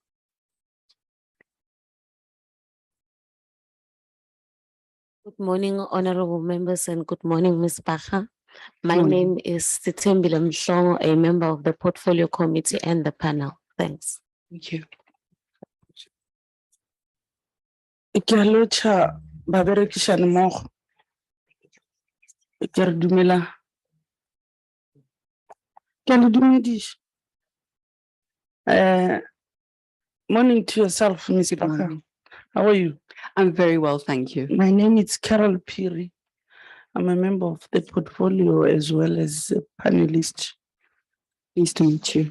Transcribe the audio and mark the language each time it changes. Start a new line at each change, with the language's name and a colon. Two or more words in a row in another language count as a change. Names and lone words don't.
English: Good morning, honorable members, and good morning, Ms. Baha. My morning. name is Sitembile Mhlongo, a member of the Portfolio Committee and the panel. Thanks. Thank you.
Northern Sotho: Ke a lotjha baberekisani mmogo. Ke re dumelang. Ke a le dumedisa.
English: Morning to yourself, Ms. Baha. morning. How are you? I'm very well, thank you. My name is Carol Piri. I'm a member of the portfolio as well as a panelist. Pleased to meet you.